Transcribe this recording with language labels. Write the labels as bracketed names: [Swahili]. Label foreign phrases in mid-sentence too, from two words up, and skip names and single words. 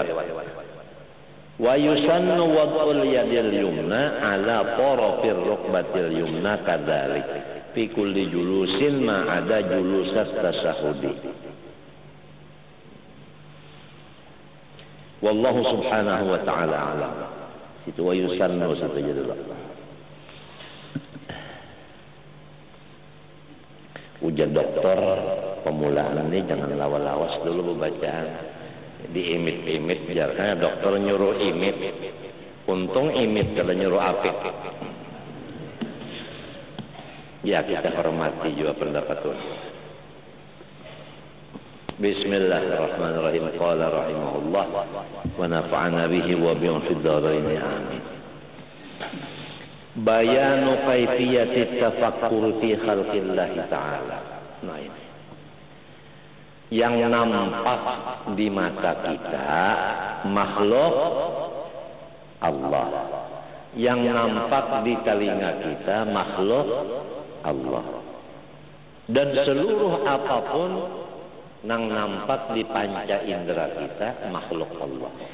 [Arabic] ويسن وضع اليد اليمنى على طرف الركبة اليمنى كذلك في كل جلوس ما عدا جلوس التشهد. والله سبحانه وتعالى أعلم. [Banjar] Itu [Arabic] ويسن [Banjar] satu aja dulu. Ujar dokter pemulaan ini jangan lawas-lawas dulu bacaan, diimit-imit, karena dokter nyuruh imit, untung imit kalau nyuruh apik. [Indonesian] Ya kita hormati juga pendapat itu. [Arabic] بسم الله الرحمن الرحيم. قال رحمه الله ونفعنا به وبه في الدارين آمين. بيان كيفية التفكر في خلق الله تعالى. [Indonesian] Nah ini yang nampak di mata kita makhluk Allah, yang nampak di telinga kita makhluk Allah, dan seluruh apapun yang nampak di panca indera kita makhluk Allah.